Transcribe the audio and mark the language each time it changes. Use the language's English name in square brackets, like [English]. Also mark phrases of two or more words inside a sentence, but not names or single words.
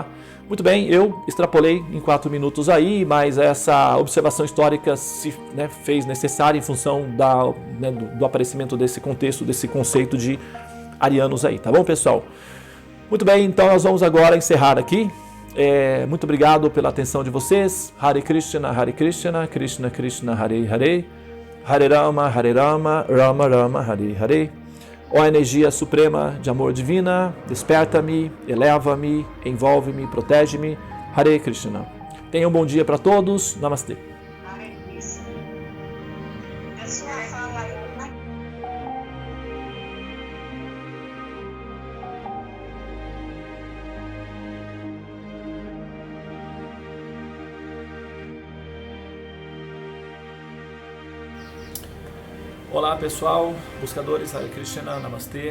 [Portuguese] Muito bem, eu extrapolei em 4 minutos aí, mas essa observação histórica se fez necessária em função do aparecimento desse contexto, desse conceito de arianos aí, tá bom, pessoal? Muito bem, então nós vamos agora encerrar aqui. Muito obrigado pela atenção de vocês. [Sanskrit] Hare Krishna, Krishna Krishna, Hare Hare, Hare Rama, Rama Rama, Hare Hare. [Portuguese] Ó energia suprema de amor divina, desperta-me, eleva-me, envolve-me, protege-me. [Sanskrit] Hare Krishna. [Portuguese] Tenha um bom dia para todos. Namastê. [Sanskrit] Hare Krishna. [Portuguese] A sua fala aí. Olá pessoal, buscadores, [Sanskrit] Hare Krishna, [Portuguese] Namastê.